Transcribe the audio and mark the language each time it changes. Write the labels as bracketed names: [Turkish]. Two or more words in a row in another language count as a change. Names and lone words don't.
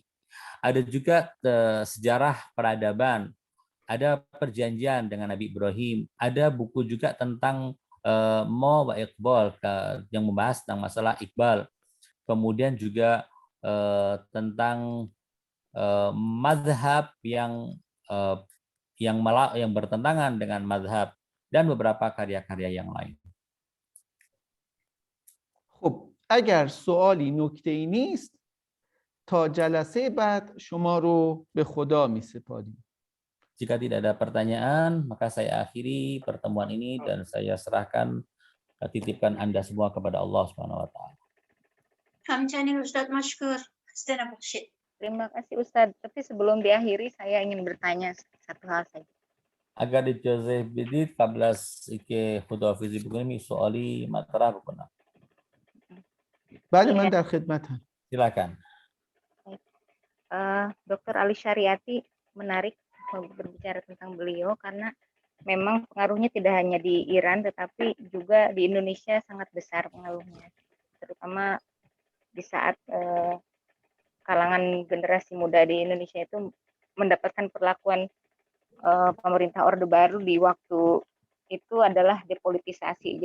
[Indonesian] Ada juga sejarah peradaban, ada perjanjian dengan Nabi Ibrahim, ada buku juga tentang Mo wa Iqbal yang membahas tentang masalah Iqbal. Kemudian juga tentang mazhab yang bertentangan dengan mazhab dan beberapa karya-karya yang lain. [Persian] خب اگر سوالی نکته‌ای نیست تا جلسه بعد شما رو به خدا می‌سپاریم. [Indonesian] Jika tidak ada pertanyaan, maka saya akhiri pertemuan ini dan saya serahkan titipkan Anda semua kepada Allah [Arabic] سبحانه وتعالى. [Persian] همچنین استاد مشکور. خسته نباشید. [Indonesian] Terima kasih Ustadz. Tapi sebelum diakhiri saya ingin bertanya satu hal saja. [Persian] اگر اجازه بدید قبل از اینکه خداحافظی بکنیم سوالی مطرح بکنم. بله من در خدمتم. [Indonesian] Silakan. Dr. Ali Syariati menarik berbicara tentang beliau karena memang pengaruhnya tidak hanya di Iran tetapi juga di Indonesia sangat besar pengaruhnya, terutama di saat kalangan generasi muda di Indonesia itu mendapatkan perlakuan pemerintah Orde Baru di waktu itu adalah depolitisasi.